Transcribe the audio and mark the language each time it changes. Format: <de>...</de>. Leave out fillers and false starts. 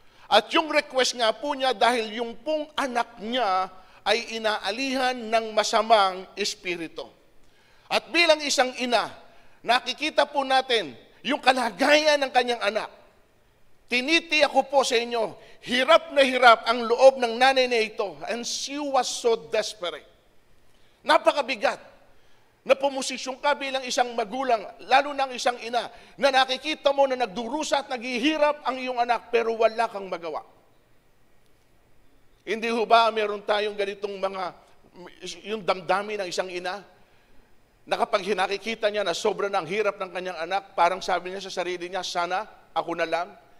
<tl>At yung request nga po niya dahil yung pong anak niya ay inaalihan ng masamang espiritu. At bilang isang ina, nakikita po natin yung kalagayan ng kanyang anak. Tinitiyak ko po sa inyo, hirap na hirap ang loob ng nanay na ito.</tl> <en>And she was so desperate.</en> <tl>Napakabigat na pumosisyon ka bilang isang magulang, lalo ng isang ina, na nakikita mo na nagdurusa at naghihirap ang iyong anak, pero wala kang magawa. Hindi ho ba meron tayong ganitong yung damdamin ng isang ina, na kapag nakikita niya na sobra ng hirap ng kanyang anak, parang sabi niya sa sarili niya, sana ako na lang.</tl>